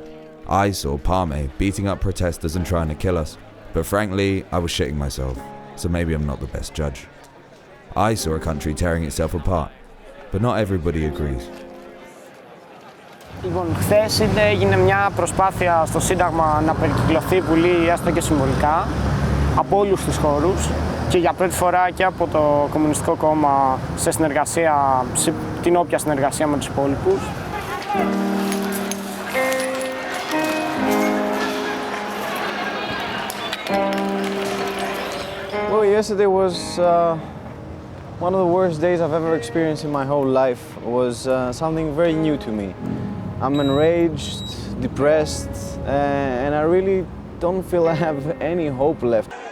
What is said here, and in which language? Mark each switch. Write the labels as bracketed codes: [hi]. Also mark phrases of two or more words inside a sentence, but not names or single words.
[en] I saw Parme beating up protesters and trying to kill us, but frankly, I was shitting myself, so maybe I'm not the best judge. I saw a country tearing itself apart, but not everybody agrees. [el] Λοιπόν, χθες έγινε μια προσπάθεια στο Σύνταγμα να περικυκλωθεί η Βουλή, έστω και συμβολικά, από όλους τους χώρους και για πρώτη φορά και από το Κομμουνιστικό Κόμμα σε συνεργασία, σε την όποια συνεργασία με τους υπόλοιπους. [en] Well, yesterday was one of the worst days I've ever experienced in my whole life. It was something very new to me. I'm enraged, depressed, and I really don't feel I have any hope left.